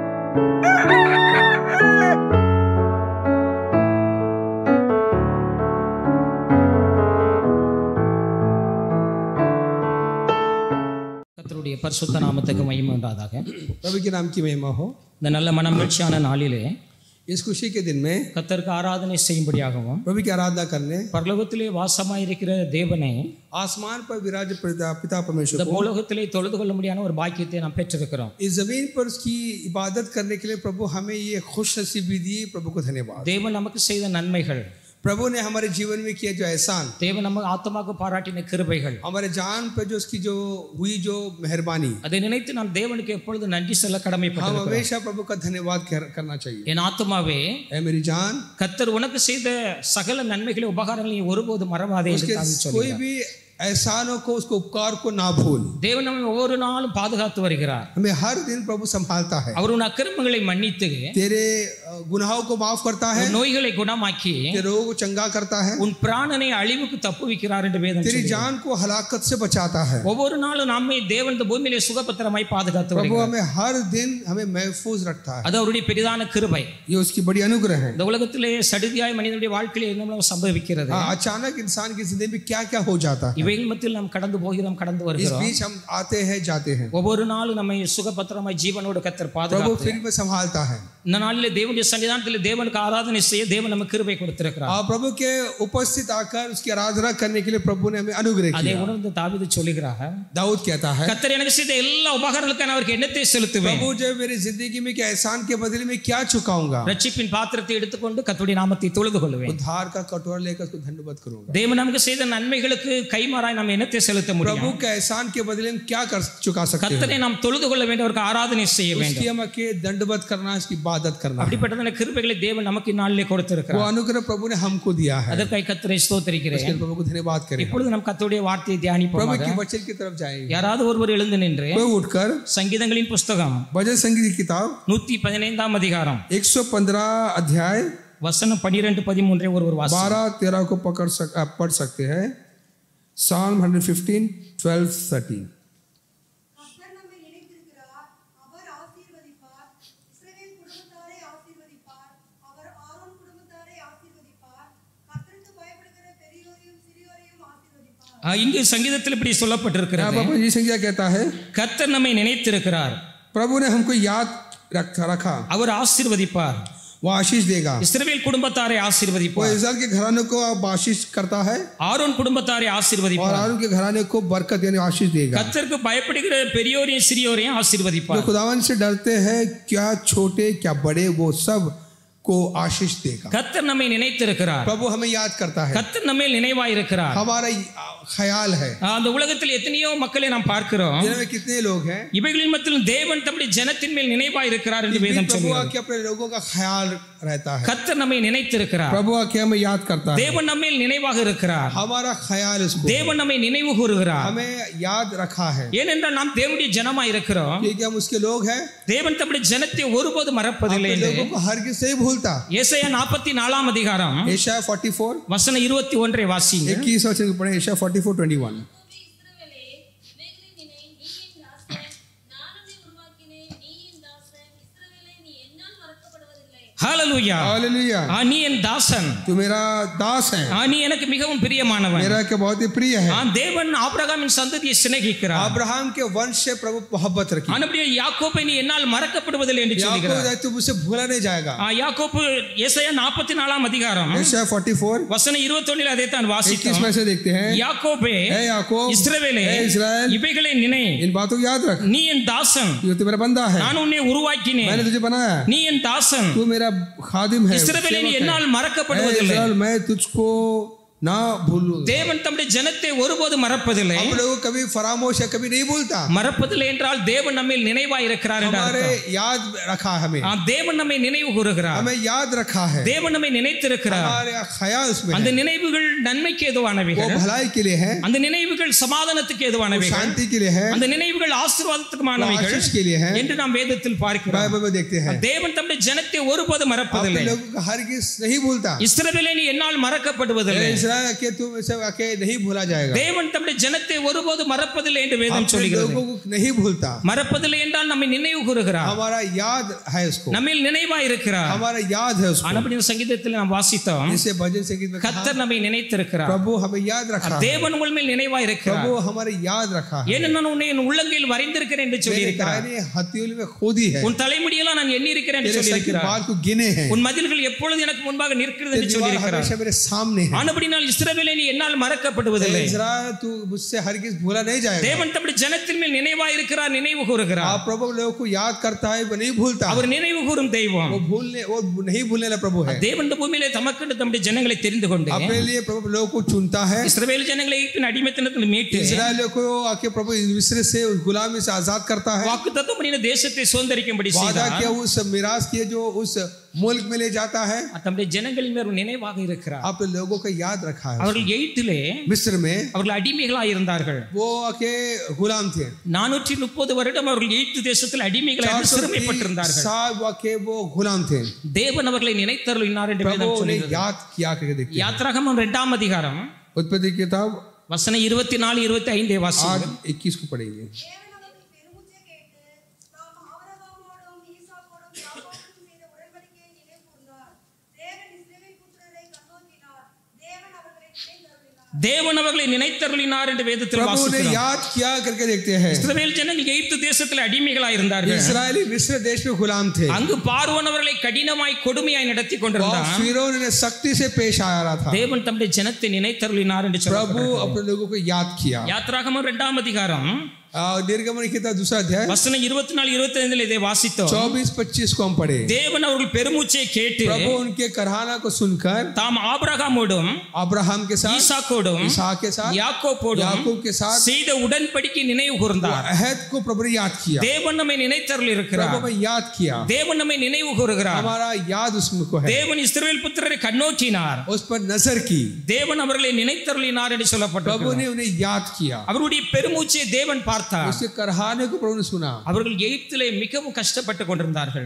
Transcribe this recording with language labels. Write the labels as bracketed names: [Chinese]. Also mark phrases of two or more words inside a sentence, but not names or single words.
[Tamil] கர்த்தருடைய பரிசுத்த நாமத்துக்கு மகிமை உண்டாதாக. [Hindi] प्रभु के नाम की महिमा हो। [Tamil] இந்த நல்ல மனமகிழ்ச்சியான நாளிலே [Hindi] इस खुशी के दिन में [Tamil] கர்த்தருக்கு ஆராதனை செய்யும்படியாகவும் [Hindi] प्रभु की आराधना करने [Tamil] பரலோகத்திலே வாசமாயிருக்கிற தேவனை [Hindi] आसमान पर विराज पिता परमेश्वर [Tamil] இந்த [Hindi] को [Tamil] பூலோகத்திலே தொழுது கொள்ள முடியாத ஒரு பாக்கியத்தை நாம் பெற்றிருக்கிறோம். [Hindi] इस जमीन पर उसकी इबादत करने के लिए प्रभु हमें ये खुश नसीबी दी। प्रभु को धन्यवाद। [Tamil] தேவன் நமக்கு செய்த நன்மைகள், [Hindi] प्रभु ने हमारे जीवन में किया जो एहसान, [Tamil] தேவன் நம்ம ஆத்மாவுக்கு பாராட்டின கிருபைகள், [Hindi] हमारे जान पर जो उसकी जो हुई जो मेहरबानी, [Tamil] அதை நினைத்து நான் தேவனுக்கு எப்பொழுது நன்றி சொல்ல [Hindi] हम [Tamil] கடமைப்பட்டிருக்கிறேன். [Hindi] हमेशा प्रभु का धन्यवाद करना चाहिए। [Tamil] என் ஆத்மாவே, [Hindi] ऐ मेरी जान, [Tamil] கர்த்தர் உனக்கு செய்த சகல நன்மைகளை உபகாரங்களை நீ ஒருபோது மறவாதே என்று தாவீது [Hindi] कोई [Tamil] சொல்கிறார். [Hindi] भी एहसानों को उसको उपकार को ना भूल। [Tamil] தேவன் நம்மை ஒவ்வொரு நாளும் பாதுகாத்து வருகிறார். [Hindi] हमें हर दिन प्रभु संभालता है। [Tamil] அவர் உன் அக்கிரமங்களை மன்னித்து [Hindi] तेरे गुनाहों को माफ करता है, [Tamil] உன் நோய்களை குணமாக்கி [Hindi] तेरे रोगों को चंगा करता है, [Tamil] உன் பிராணனை அழிவுக்கு தப்புவிக்கிறார் என்று வேதம் [Hindi] तेरी [Tamil] சொல்கிறது. [Hindi] जान को हलाकत से बचाता है। [Tamil] ஒவ்வொரு நாளும் நம்மை தேவன் இந்த பூமியிலே சுகபத்திரமாய் பாதுகாத்து [Hindi] प्रभु [Tamil] வருகிறார். [Hindi] हमें हर दिन हमें महफूज रखता है। [Tamil] அது அவருடைய பெரிதான கிருபை. [Hindi] ये उसकी बड़ी अनुग्रह है। [Tamil] இந்த உலகத்திலே சடுதியாய் மனிதனுடைய வாழ்க்கையிலே என்ன சம்பவிக்கிறது, [Hindi] अचानक इंसान की जिंदगी में क्या क्या हो जाता है। [Tamil] இவைகள் மத்தியில் நாம் கடந்து போகிறோம், கடந்து [Hindi] इस [Tamil] வருகிறோம். [Hindi] बीच हम आते हैं जाते हैं। [Tamil] ஒவ்வொரு நாளும் நம்மை சுகபத்திரமாய் ஜீவனோடு கர்த்தர் [Hindi] प्रभु [Tamil] பாதுகாத்து [Hindi] फिर में संभालता है। [Tamil] இந்த நாளிலே தேவனுடைய சன்னிதானத்திலே தேவனுக்கு ஆராதனை செய்ய தேவன் நமக்கு கிருபை கொடுத்திருக்கிறார். [Hindi] और प्रभु के उपस्थित आकर उसकी आराधना करने के लिए प्रभु ने हमें अनुग्रह [Tamil] அதை [Hindi] किया। [Tamil] உணர்ந்து தாவீது சொல்லுகிறார், [Hindi] दाऊद कहता है, [Tamil] கர்த்தர் எனக்கு செய்த எல்லா உபகாரங்களுக்கான அவருக்கு என்னத்தை செலுத்துவேன். [Hindi] प्रभु जो मेरी जिंदगी में क्या एहसान के बदले में क्या चुकाऊंगा। [Tamil] ரட்சிப்பின் பாத்திரத்தை எடுத்துக்கொண்டு கர்த்தருடைய நாமத்தை தொழுது கொள்வேன். [Hindi] उद्धार का कटोरा लेकर उसको धन्यवाद करूंगा। [Tamil] தேவன் நமக்கு செய்த நன்மைகளுக்கு கைமாறாய் நாம் என்னத்தை செலுத்த [Hindi] प्रभु [Tamil] முடியும்? [Hindi] का एहसान के बदले में क्या कर चुका सकते हैं। [Tamil] கர்த்தரை நாம் தொழுது கொள்ள வேண்டும், அவருக்கு ஆராதனை செய்ய [Hindi] उसकी [Tamil] வேண்டும். [Hindi] हम के दंडवत करना, इसकी इबादत करना। [Tamil] அப்படிப்பட்டதான கிருபைகளை தேவன் நமக்கு நாளிலே [Hindi] वो [Tamil] கொடுத்திருக்கிறார். [Hindi] अनुग्रह प्रभु ने हमको दिया है। [Tamil] அதற்காக கர்த்தரை ஸ்தோத்திரிக்கிறேன். [Hindi] इसके लिए प्रभु को धन्यवाद करें। [Tamil] இப்பொழுது நாம் கர்த்தருடைய வார்த்தையை [Hindi] प्रभु [Tamil] தியானிப்போம். [Hindi] की वचन की तरफ जाएंगे। [Tamil] யாராவது ஒருவர் எழுந்து நின்று [Hindi] कोई उठकर [Tamil] சங்கீதங்களின் புஸ்தகம் [Hindi] भजन संगीत की किताब [Tamil] 115 அதிகாரம் [Hindi] 115 अध्याय [Tamil] வசனம் 12-13 ஒருவர் வாசி. [Hindi] 12-13 को पढ़ सकते हैं। Psalm 115 12-13। [Tamil] இங்கு சங்கீதத்தில் இப்படி சொல்லப்பட்டிருக்கிறது, [Hindi] बाबा जी संज्ञा कहता है, [Tamil] கர்த்தர் நம்மை நினைத்திருக்கிறார், [Hindi] प्रभु ने हमको याद रखा, [Tamil] அவர் ஆசீர்வதிப்பார், [Hindi] वो आशीष देगा। [Tamil] இஸ்ரவேல் குடும்பத்தாரை [Hindi] वो [Tamil] ஆசீர்வதிப்பார், [Hindi] इस्राएल के घराने को अब आशीष करता है [Tamil] ஆரோன் குடும்பத்தாரை [Hindi] और [Tamil] ஆசீர்வதிப்பார், [Hindi] आरोन के घराने को बरकत यानी आशीष देगा। [Tamil] கர்த்தருக்கு பயப்படுகிற பெரியோரையும் சிறியோரையும் [Hindi] जो [Tamil] ஆசீர்வதிப்பார். [Hindi] खुदावन से डरते हैं, क्या छोटे क्या बड़े, वो सब को आशीष देगा। [Tamil] கர்த்தர் நம்மை நினைத்திருக்கிறார், [Hindi] प्रभु हमें याद करता है, [Tamil] கர்த்தர் நம்மை நினைவாயிருக்கிறார். [Hindi] हमारा ख्याल है। [Tamil] அந்த உலகத்தில் எத்தனையோ மக்களை நாம் பார்க்கிறோம், [Hindi] जिनमें कितने लोग हैं, [Tamil] இவைகளின் மத்தியில் தேவன் தம்முடைய ஜனத்தின் மேல் நினைவாயிருக்கிறார் என்று வேதம் [Hindi] प्रभु [Tamil] சொல்கிறது. [Hindi] आके अपने लोगों का ख्याल रहता है। [Tamil] கர்த்தர் நம்மை நினைத்திருக்கிறார், [Hindi] प्रभु आके हमें याद करता है, [Tamil] தேவன் நம்மேல் நினைவாக இருக்கிறார், [Hindi] हमारा ख्याल उसको, [Tamil] தேவன் நம்மை நினைவு கூறுகிறார். [Hindi] हमें याद रखा है [Tamil] ஏனென்றால் நாம் தேவனுடைய ஜனமா இருக்கிறோம். [Hindi] क्योंकि हम उसके लोग हैं। [Tamil] தேவன் தம்முடைய ஜனத்தை ஒருபோது மறப்பதில்லை. [Hindi] अपने लोगों को हरगिज़ नहीं भूलता। [Tamil] ஏசாயா 44 அதிகாரம் [Hindi] एशाया 44 [Tamil] வசனம் 21 வாசிங்க. [Hindi] 21 वचन पढ़े। एशाया 44:21। [Tamil] ஹalleluya, [Hindi] हालेलुया। [Tamil] நீ என் தாசன், [Hindi] तू मेरा दास है, [Tamil] நீ எனக்கு மிகவும் பிரியமானவன். [Hindi] मेरा के बहुत ही प्रिय है। [Tamil] தேவன் ஆபிரகாமின் சந்ததியை சிநேகிக்கிறார். [Hindi] अब्राहम के वंश से प्रभु मोहब्बत रखी। [Tamil] அப்படியே யாக்கோபை நீ என்னால் மறக்கப்படுவதில்லை என்று சொல்கிறார். [Hindi] याकूब तू मुझसे भूला नहीं जाएगा। [Tamil] யாக்கோபு ஏசாயா 44 அதிகாரம் [Hindi] एशाया 44 [Tamil] வசனம் 21 அதை தான் [Hindi] 21 [Tamil] வாசித்தோம். [Hindi] में से देखते हैं, [Tamil] யாக்கோபே, [Hindi] हे याकूब, [Tamil] இஸ்ரவேலே, [Hindi] हे इस्राएल, [Tamil] இவைகளை நினை, [Hindi] इन बातों को याद रख। [Tamil] நீ என் தாசன், [Hindi] ये तो मेरा बंदा है, [Tamil] நான் उन्हें உருவாக்கினேன், [Hindi] मैंने तुझे बनाया, [Tamil] நீ என் தாசன், [Hindi] तू मेरा खादिम है, [Tamil] இஸ்ரவேலே நீ [Hindi] सेवक है। [Tamil] என்னால் [Hindi] हे [Tamil] மறக்கப்படுவதில்லை. [Hindi] इस्राएल, मैं तुझको ना भूलूं। [Tamil] தேவன் தம்முடைய ஜனத்தை ஒருபோது மறப்பதில்லை. [Hindi] हम लोग कभी फरामोश है, कभी नहीं भूलता। [Tamil] மறப்பதில்லை என்றால் தேவன் நம்மில் நினைவாய் இருக்கிறார் என்று [Hindi] हमारे [Tamil] அர்த்தம். [Hindi] याद रखा हमें, [Tamil] தேவன் நம்மை நினைவு கூறுகிறார், [Hindi] हमें याद रखा है, [Tamil] தேவன் நம்மை நினைத்திருக்கிறார். [Hindi] हमारे ख्याल उसमें [Tamil] அந்த [Hindi] है। [Tamil] நினைவுகள் நன்மைக்கு [Hindi] वो [Tamil] ஏதுவானவைகள், [Hindi] भलाई के लिए है, [Tamil] அந்த நினைவுகள் சமாதானத்துக்கு [Hindi] वो [Tamil] ஏதுவானவைகள், [Hindi] शांति के लिए है, [Tamil] அந்த நினைவுகள் ஆசீர்வாதத்துக்குமானவைகள் [Hindi] आशीष के लिए है। [Tamil] என்று நாம் வேதத்தில் பார்க்கிறோம். [Hindi] बाइबल में देखते हैं, [Tamil] தேவன் தம்முடைய ஜனத்தை ஒருபோது [Hindi] अपने [Tamil] மறப்பதில்லை. [Hindi] लोगों को हरगिज़ नहीं भूलता। [Tamil] இஸ்ரவேலே நீ என்னால் மறக்கப்படுவதில்லை. [Hindi] इस्राएल इजराइल के तुम सब आके नहीं भूला जाएगा। [Tamil] தேவன் தம்முடைய ஜனத்தை ஒருபோது மறப்பதில்லை என்று வேதம் [Hindi] अपने [Tamil] சொல்கிறது. [Hindi] लोगों को नहीं भूलता। [Tamil] மறப்பதில்லை என்றால் நம்மை நினைவு கூறுகிறார், [Hindi] हमारा याद है उसको, [Tamil] நம்மில் நினைவாய் இருக்கிறார். [Hindi] हमारा याद है उसको। [Tamil] ஆனபடியால் சங்கீதத்தில் நாம் வாசித்தோம், [Hindi] जैसे भजन संगीत में [Tamil] கர்த்தர் நம்மை நினைத்திருக்கிறார், [Hindi] प्रभु हमें याद रखा है, [Tamil] தேவன் உங்கள் மேல் நினைவாய் இருக்கிறார். [Hindi] प्रभु हमारे याद रखा है। [Tamil] ஏனென்றால் நான் உன்னை என் உள்ளங்கையில் வரைந்திருக்கிறேன் என்று சொல்லி இருக்கிறார். [Hindi] मैंने हथेली में खोदी है, [Tamil] உன் தலைமுடியெல்லாம் நான் எண்ணி இருக்கிறேன் என்று சொல்லி இருக்கிறார். [Hindi] बाल को गिने हैं, [Tamil] உன் மதில்கள் எப்பொழுது எனக்கு முன்பாக நிற்கிறது என்று சொல்லி இருக்கிறார். [Hindi] हमेशा मेरे सामने है। [Tamil] ஆனபடியால் இஸ்ரவேலே நீ என்னால் மறக்கப்படுவதில்லை. [Hindi] इस्राएल तू मुझसे हरगिज भूला नहीं जाएगा। [Tamil] தேவன் தம்முடைய ஜனத்தின் மேல் நினைவாய் இருக்கிறார், நினைவு கூறுகிறார். [Hindi] आप प्रभु लोगों को याद करता है, वो नहीं भूलता। [Tamil] அவர் நினைவு கூறும் தெய்வம். [Hindi] वो नहीं भूलने वाला प्रभु है। [Tamil] தேவன் இந்த பூமியிலே தமக்கென்று தம்முடைய ஜனங்களை தெரிந்து கொண்டு [Hindi] अपने लिए प्रभु लोगों को चुनता है। [Tamil] இஸ்ரவேல் ஜனங்களை எகிப்தின் அடிமைத்தனத்தில் மீட்டு [Hindi] इस्राएलियों को आके प्रभु मिस्र से उस गुलामी से आजाद करता है। [Tamil] வாக்குத்தத்தம் பண்ணின தேசத்தை சுதந்தரிக்கும்படி [Hindi] वादा [Tamil] செய்தார். [Hindi] किया उस मिरास किए जो उस मुल्क में ले जाता है। [Tamil] தம்முடைய ஜனங்களின் மேல் நினைவாக இருக்கிறார். [Hindi] आप लोगों को याद रखा है। [Tamil] அவர்கள் எகிப்திலே [Hindi] मिस्र में [Tamil] அவர்கள் அடிமைகளாய் இருந்தார்கள். [Hindi] वो आके गुलाम थे। [Tamil] 430 வருடம் அவர்கள் எகிப்து தேசத்தில் அடிமைகளாய் சிறுமைப்பட்டிருந்தார்கள். [Hindi] वाके वो गुलाम थे। [Tamil] தேவன் அவர்களை நினைத்தருளினார் என்று வேதம் சொல்கிறது. [Hindi] याद किया करके देखते हैं। [Tamil] யாத்ராகமம் 2ஆம் அதிகாரம் [Hindi] उत्पत्ति की किताब [Tamil] வசனம் 24 25 வாசிங்க. [Hindi] 8:21 को पढ़ेंगे। [Tamil] தேவன் அவர்களை நினைத்தருளினார் என்று வேதத்தில் வாசிக்கிறோம். [Hindi] याद किया करके देखते हैं। [Tamil] இஸ்ரவேல் ஜனங்கள் எகிப்து தேசத்தில் அடிமைகளாய் இருந்தார்கள். [Hindi] इस्राएली मिस्र देश में गुलाम थे। [Tamil] அங்கு பார்வோன் அவர்களை கடினமாய் கொடுமையாய் நடத்தி கொண்டிருந்தார். [Hindi] फिरौन ने सख्ती से पेश आ रहा था। [Tamil] தேவன் தம்முடைய ஜனத்தை நினைத்தருளினார் என்று [Hindi] प्रभु अपने लोगों को याद किया। [Tamil] யாத்ராகமம் 2ஆம் அதிகாரம் [Hindi] निर्गमन की किताब 2 अध्याय [Tamil] வசனம் 24 25 இதை வாசித்தோம். [Hindi] 24-25 को हम पढ़े। [Tamil] தேவன் அவர்கள் பெருமூச்சை கேட்டு [Hindi] प्रभु उनके कराहना को सुनकर [Tamil] தாம் ஆபிரகாமோடும் [Hindi] अब्राहम के साथ, [Tamil] ஈசாக்கோடும் [Hindi] इसहाक के साथ, [Tamil] யாக்கோபோடும் [Hindi] याकूब के साथ [Tamil] செய்த உடன்படிக்கை நினைவு கூர்ந்தார். [Hindi] अहद को प्रभु ने याद किया। [Tamil] தேவன் நம்மை நினைத்தருளி இருக்கிறார். [Hindi] प्रभु ने याद किया। [Tamil] தேவன் நம்மை நினைவு கூறுகிறார். [Hindi] हमारा याद उसमें को है। [Tamil] தேவன் இஸ்ரவேல் புத்திரரை கண்ணோக்கினார். [Hindi] उस पर नजर की। [Tamil] தேவன் அவர்களை நினைத்தருளினார் என்று சொல்லப்பட்டிருக்கிறது. [Hindi] प्रभु ने उन्हें याद किया। [Tamil] அவருடைய பெருமூச்சை தேவன் பார்த்தார். [Hindi] उसके कराहने को प्रभु ने सुना। [Tamil] அவர்கள் எகிப்திலே மிகவும் கஷ்டப்பட்டு கொண்டிருந்தார்கள்.